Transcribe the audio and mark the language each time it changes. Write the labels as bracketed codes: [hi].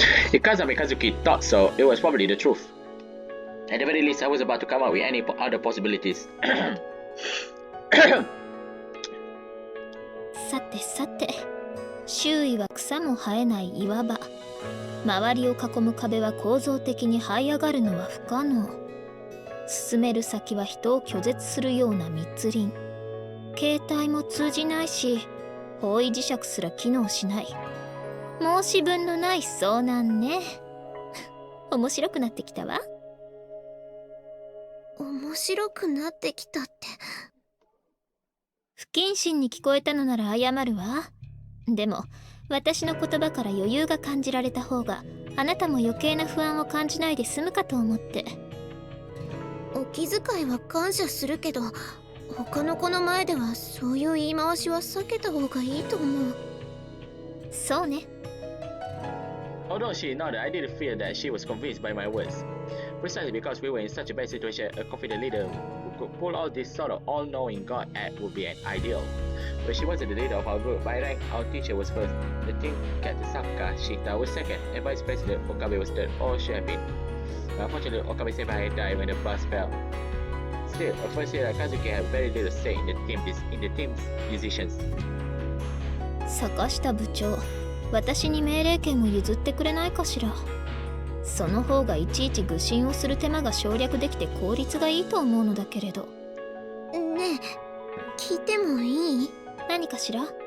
[en] If Kazami Kazuki thought so, it was probably the truth. At the very least, I was about to come up with any other possibilities. [ja] さてさて、周囲は草も生えない岩場。周りを囲む壁は構造的に這い上がるのは不可能。進める先は人を拒絶するような密林。携帯も通じないし、方位磁石すら機能しない。申し分のない遭難ね。面白くなってきたわ。面白くなってきたって。不謹慎に聞こえたのなら謝るわ。でも私の言葉から余裕が感じられた方が、あなたも余計な不安を感じないで済むかと思って。お気遣いは感謝するけど、他の子の前ではそういう言い回しは避けた方がいいと思う。そうね。 [en] Although she nodded, I didn't feel that she was convinced by my words. Precisely because we were in such a bad situation, a confident leader who could pull out this sort of all-knowing God act would be an ideal. But she wasn't the leader of our group. By rank, our teacher was first, the team captain Saka Shita was second, and Vice President Okabe was third, or should have been. But unfortunately, Okami-senpai had died when the bus fell. Still, a first year Kazuki had very little say in the team's decisions. [ja] 坂下部長、私に命令権を譲ってくれないかしら。その方がいちいち愚信をする手間が省略できて効率がいいと思うのだけれど。ねえ、聞いてもいい？何かしら？